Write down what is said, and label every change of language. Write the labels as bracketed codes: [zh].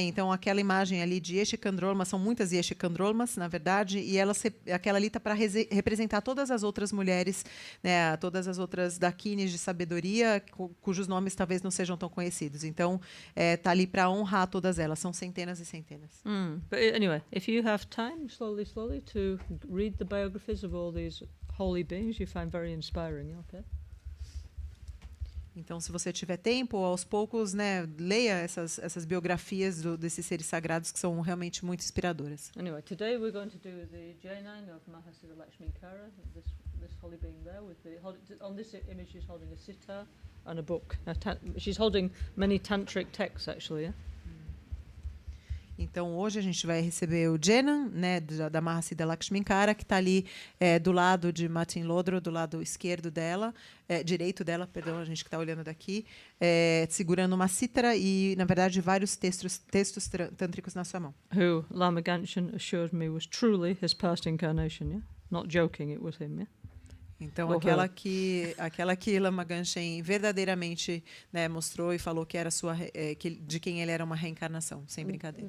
[pt] Então, aquela imagem ali de Yeshikandrolma, são muitas Yeshikandrolmas, na verdade, e aquela ali está para representar todas as outras mulheres, né? Todas as outras dakinis de sabedoria, cujos nomes talvez não sejam tão conhecidos. Então, está ali para honrar todas elas. São centenas e centenas. [en] But anyway, if you have time, slowly, to read the biographies of all these holy beings, you find very inspiring, okay? [pt] Então, se você tiver tempo, aos poucos, né, leia essas biografias desses seres sagrados que são realmente muito inspiradoras. [en] Anyway, today we're going to do the J9 of Mahasiddha Lakshminkara, this holy being there. On this image, she's holding a sitar and a book. She's holding many tantric texts, actually. Yeah? [pt] Então, hoje a gente vai receber o Jenan, né, da Mahasiddha Lakshminkara, que está ali do lado de Matin Lodro, do lado esquerdo dela, direito dela, perdão, a gente que está olhando daqui, segurando uma cítara e, na verdade, vários textos tântricos na sua mão. [en] Who Lama Ganchen assured me was truly his past incarnation, yeah? Not joking, it was him, yeah? [pt] Então, aquela que Lama Ganchen verdadeiramente, né, mostrou e falou que era de quem ele era uma reencarnação, sem brincadeira.